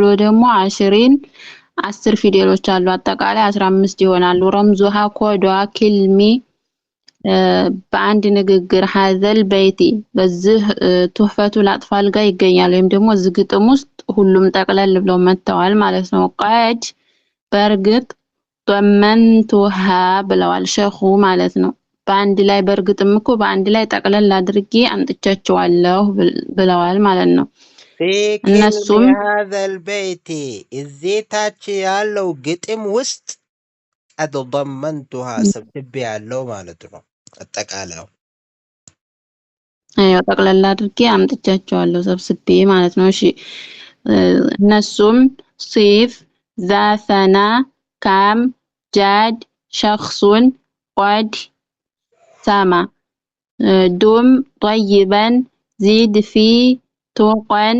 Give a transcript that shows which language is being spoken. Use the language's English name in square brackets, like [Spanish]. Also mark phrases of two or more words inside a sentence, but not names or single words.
[Amharic] ደግሞ 10 ፊደሎች አሉ። አጠቃላይ 15 ይሆናሉ። [Arabic] رمزها قد كلمي [Amharic] በአንድ ንግግር [Arabic] هذا البيت [Amharic] በዚህ ቱህፈቱል አጥፋል ጋር ይገኛል። ወይም ደግሞ እዚህ ግጥም ውስጥ ሁሉም ጠቅለል ብለው መጥተዋል ማለት ነው። ቀድ በእርግጥ ضمنتها ብለዋል ሸኹ ማለት ነው። በአንድ ላይ በእርግጥም እኮ በአንድ ላይ ጠቅለል አድርጌ አምጥቻቸዋለሁ ብለዋል ማለት ነው። في እነሱም [Arabic] كلمة هذا البيت [Amharic] እዚህ ታች ያለው ግጥም ውስጥ [Arabic] قد ضمنتها [Amharic] ሰብስቤ ያለው ማለት ነው። አጠቃላዩ አዎ ጠቅለል አድርጌ አምጥቻቸዋለሁ ሰብስቤ ማለት ነው። እሺ እነሱም [Arabic] صف ذا ثنا كم جد شخص قد سما دم طيبا زد في تقى